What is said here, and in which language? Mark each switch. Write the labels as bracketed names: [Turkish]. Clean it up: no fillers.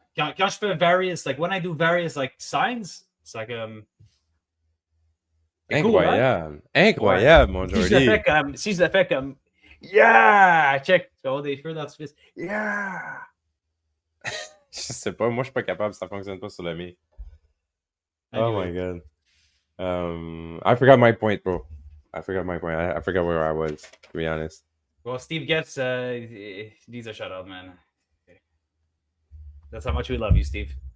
[French] Quand je fais [English] various, like when I do various like signs, it's like [French] Incroyable. Cool, hein? Incroyable, mon Jordi. Si je le fais comme [English] yeah, check. [French] Oh, des feux dans le yeah. Je sais pas, moi je suis pas capable, ça fonctionne pas sur le mien. [English] Anyway. Oh my god. I forgot my point, bro. I forgot where I was, to be honest. Well, Steve Geffs needs a shout out, man. That's how much we love you, Steve.